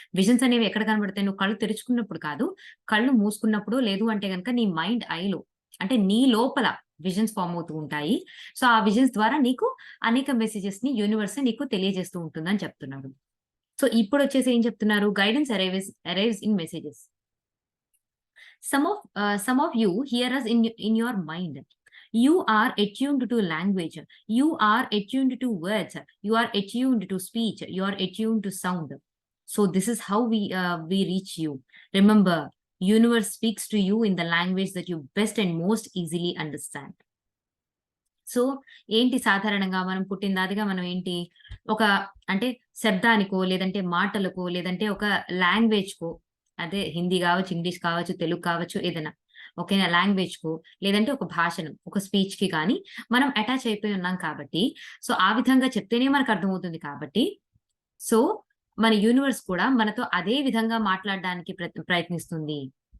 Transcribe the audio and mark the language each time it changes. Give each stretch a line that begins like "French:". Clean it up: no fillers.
Telugu: Visions అనేవి ఎక్కడ కనబడతాయి? నువ్వు కళ్ళు తెరుచుకున్నప్పుడు కాదు, కళ్ళు మూసుకున్నప్పుడు, లేదు అంటే గనక నీ మైండ్ ఐలో అంటే నీ లోపల విజన్స్ ఫార్మ్ అవుతూ ఉంటాయి. సో, ఆ విజన్స్ ద్వారా నీకు అనేక మెసేజెస్‌ని యూనివర్సే నీకు తెలియజేస్తూ ఉంటుందని చెప్తున్నారు. సో, ఇప్పుడొచ్చేసి ఏం చెప్తున్నారు?
English: Guidance arrives in messages. Some of you hear us in your mind. You are attuned to language. You are attuned to words. You are attuned to speech. You are attuned to sound. So this is how we reach you. Remember, universe speaks to you in the language that you best and most easily understand.
Telugu: So, ఏంటి సాధారణంగా మనం పుట్టినదాదిగా మనం ఏంటి? ఒక అంటే శబ్దానికో, లేదంటే మాటలకో, లేదంటే ఒక లాంగ్వేజ్‌కో అదే హిందీ గావచ్చు, ఇంగ్లీష్ కావచ్చు, తెలుగు కావచ్చు ఏదైనా. ఓకేనా? లాంగ్వేజ్‌కో లేదంటే ఒక భాషను, ఒక స్పీచ్‌కి గాని మనం అటాచ్ అయిపోయి ఉన్నాం కాబట్టి, సో, ఆ విధంగా చెప్తేనే మనకు అర్థమవుతుంది కాబట్టి, సో, మన యూనివర్స్ కూడా మనతో అదే విధంగా మాట్లాడడానికి ప్రయత్నిస్తుంది.